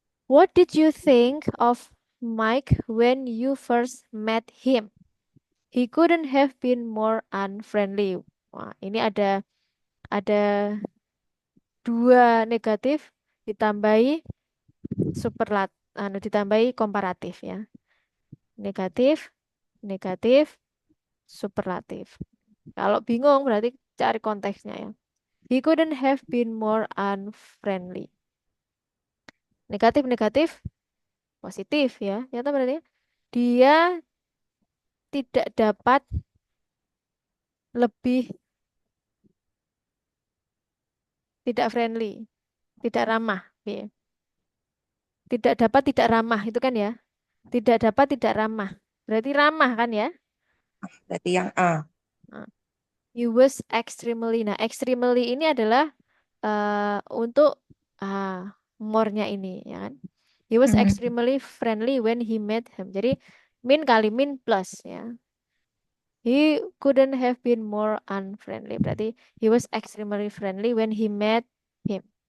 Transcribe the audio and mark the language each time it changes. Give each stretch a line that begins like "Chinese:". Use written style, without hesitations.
English: What did you think of Mike when you first met him? He couldn't have been more unfriendly.
Indonesian: Wah, ini ada dua negatif ditambahi ditambahi komparatif ya. Negatif, negatif, superlatif. Kalau bingung berarti cari konteksnya ya.
English: He couldn't have been more unfriendly.
Indonesian: Negatif, negatif, positif ya. Nyata berarti dia tidak dapat lebih tidak friendly, tidak ramah. Ya. Tidak dapat tidak ramah itu kan ya. Tidak dapat tidak ramah. Berarti ramah kan ya? Berarti yang A.
English: Nah, he was extremely.
Indonesian: Nah, extremely ini adalah untuk more-nya ini ya kan. He was Mm.
English: extremely friendly when he met him.
Indonesian: Jadi min kali min plus ya.
English: He couldn't have been more unfriendly. Berarti he was extremely friendly when he met him.